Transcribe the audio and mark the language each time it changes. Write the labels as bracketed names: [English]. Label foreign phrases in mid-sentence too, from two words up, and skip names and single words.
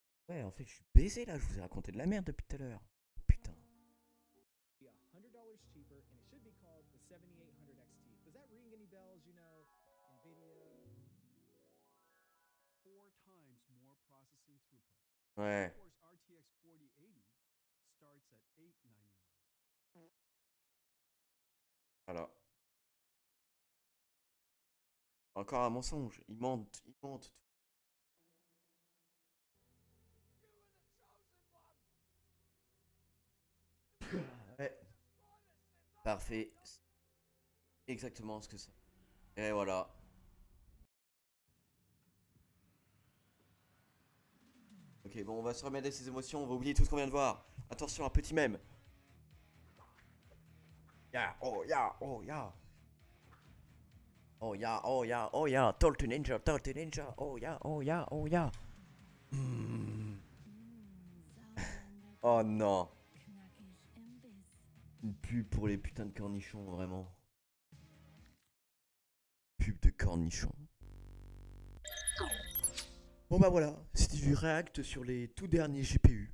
[French] Ouais, en fait, je suis baisé là, je vous ai raconté de la merde depuis tout à l'heure. Putain. [English] Be $100 cheaper, and it should be called the 7800 XT. Does that ring any bells? You know, NVIDIA. 4 times more processing throughput. [French] Ouais. [English] GeForce RTX 4080 starts at $899. [French] Voilà. Encore un mensonge. Il mente, il mente. Ouais. Parfait. C'est exactement ce que c'est. Et voilà. Ok, bon, on va se remettre de ses émotions, on va oublier tout ce qu'on vient de voir. Attention, un petit mème. Ya, oh ya, oh ya. Oh ya, oh ya, oh ya. Tortue Ninja, Tortue Ninja. Oh ya, oh ya, oh ya. Mm. Oh non. Une pub pour les putains de cornichons, vraiment. Pub de cornichons. Bon bah voilà, c'était du React sur les tout derniers GPU.